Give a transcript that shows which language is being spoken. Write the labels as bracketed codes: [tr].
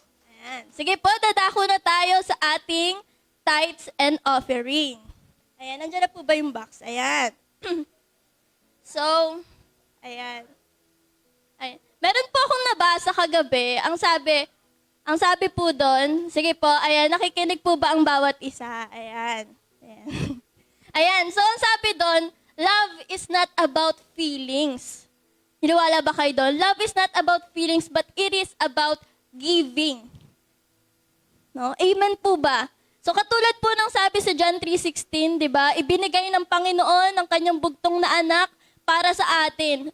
[tl] Ayan. Sige po, dadako na tayo sa ating [en] tithes and offering. [tl] Ayan, nandiyan na po ba yung box? Ayan. So, ayan. Meron po akong nabasa kagabi, ang sabi po doon, sige po, ayan, nakikinig po ba ang bawat isa? Ayan. Ayan, so ang sabi doon, [en] love is not about feelings. [tl] Hiniwala ba kayo doon? [en] Love is not about feelings, but it is about giving. [tl] No? Amen po ba? So katulad po ng sabi sa John 3:16, di ba? Ibinigay ng Panginoon ang kanyang bugtong na anak para sa atin.